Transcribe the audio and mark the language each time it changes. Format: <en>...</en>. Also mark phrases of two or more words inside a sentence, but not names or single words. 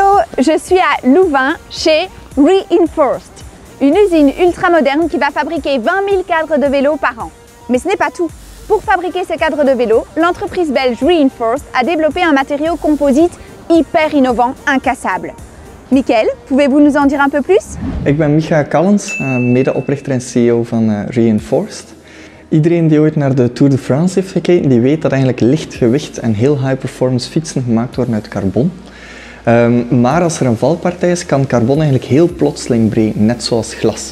<fr>Je suis à Louvain chez Reinforced, une usine ultra moderne qui va fabriquer 20 000 cadres de vélo par an. Mais ce n'est pas tout. Pour fabriquer ces cadres de vélo, l'entreprise belge Reinforced a développé un matériau composite hyper innovant, incassable. Michael, pouvez-vous nous en dire un peu plus?</fr> <nl>Ik ben Micha Callens, medeoprichter en CEO van Reinforced. Iedereen die ooit naar de Tour de France heeft gekeken, die weet dat eigenlijk licht gewicht en heel</nl> <en>high performance</en> <nl>fietsen gemaakt worden uit carbon. Maar als er een valpartij is, kan carbon eigenlijk heel plotseling breken, net zoals glas.</nl>